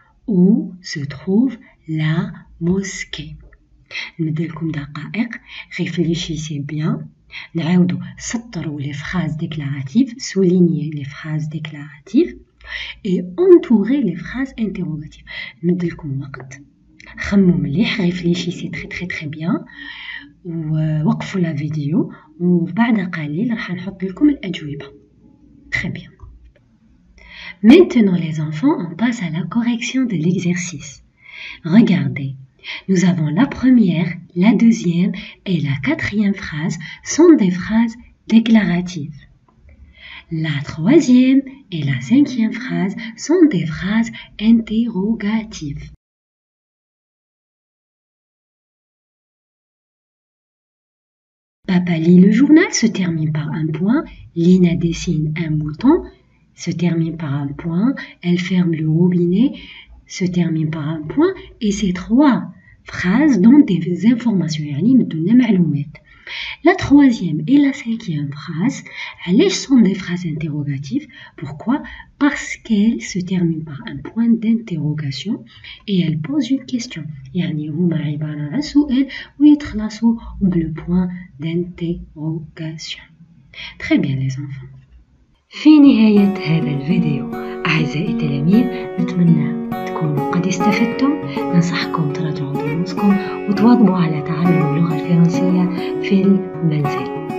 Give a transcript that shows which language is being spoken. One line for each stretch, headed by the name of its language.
French: Où se trouve la mosquée?
Arabic: نديلكم دقائق
French: réfléchissez bien.
Arabic: نعاودو سطروا
French: les phrases déclaratives, soulignez les phrases déclaratives et entourez les phrases interrogatives.
Arabic: نديلكم وقت خمموا مليح
French: réfléchissez très bien
Arabic: ووقفوا la vidéo وبعد قليل راح نحط لكم الأجوبة.
French: Très bien. Maintenant les enfants, on passe à la correction de l'exercice. Regardez. Nous avons la première, la deuxième et la quatrième phrase sont des phrases déclaratives. La troisième et la cinquième phrase sont des phrases interrogatives. Papa lit le journal se termine par un point, Lina dessine un mouton se termine par un point, elle ferme le robinet se termine par un point et ces trois phrases donnent des informations
Arabic: يعني مدونا معلومات.
French: La troisième et la cinquième phrase
Arabic: علاش
French: sont des phrases interrogatives? Pourquoi? Parce qu'elles se terminent par un point d'interrogation et elles posent une question.
Arabic: يعني هما عبارة عن سؤال ويتخلصوا بلو
French: point d'interrogation. Très bien les enfants.
Arabic: في نهاية هذا الفيديو أعزائي التلاميذ نتمنى تكونوا قد استفدتم. ننصحكم تراجعوا دروسكم وتواظبوا على تعلم اللغة الفرنسية في المنزل.